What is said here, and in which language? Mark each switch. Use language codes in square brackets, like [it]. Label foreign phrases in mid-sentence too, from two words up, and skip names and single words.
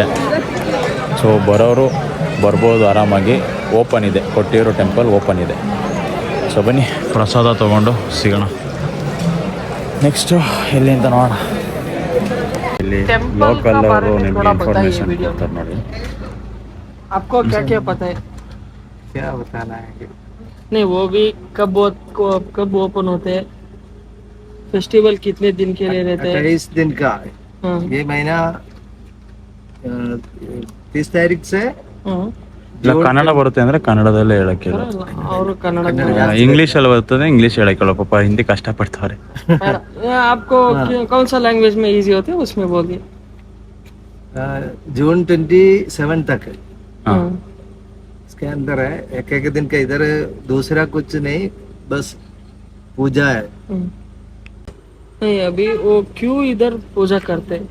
[kn] ಸೊ ಬರೋರು ಬರ್ಬೋದು ಆರಾಮಾಗಿ. ಓಪನ್ ಇದೆ, ಕೊಟ್ಟಿರೋ ಟೆಂಪಲ್ ಓಪನ್ ಇದೆ. ಸೊ ಬನ್ನಿ ಪ್ರಸಾದ ತೊಗೊಂಡು ಸಿಗೋಣ. ನೆಕ್ಸ್ಟು ಎಲ್ಲಿ ಅಂತ ನೋಡೋಣ. ಇಲ್ಲಿ ಲೋಕಲ್ ಅವರು ನಿಮಗೆ ಇನ್ಫಾರ್ಮೇಷನ್ ಕೊಡ್ತಾರೆ ನೋಡಿ. [hi] आपको क्या क्या पता है? क्या बताना है? नहीं वो भी कब ओपन होते हैं, फेस्टिवल कितने दिन के लिए रहते हैं? 28 दिन का है। हाँ, ये महीना 30 तारीख से [kn] ಇಲ್ಲ ಕನ್ನಡ ಬರುತ್ತೆ ಅಂದರೆ ಕನ್ನಡದಲ್ಲೇ ಹೇಳೋಕ್ಕೆ, [hi] और कन्नड़ [kn] ಇಂಗ್ಲೀಷಲ್ಲಿ ಬರ್ತದೆ ಇಂಗ್ಲೀಷ್ ಹೇಳೋಕ್ಕಲ್ಲ, ಪಾಪ ಹಿಂದಿ ಕಷ್ಟಪಡ್ತಾರೆ. [hi] आपको कौन सा लैंग्वेज में इजी होते हैं उसमें बोलिए. जून 27 तक है। हाँ. इसके अंदर है एक दिन का, इधर दूसरा कुछ नहीं, बस पूजा है। नहीं अभी वो क्यों इधर पूजा करते हैं?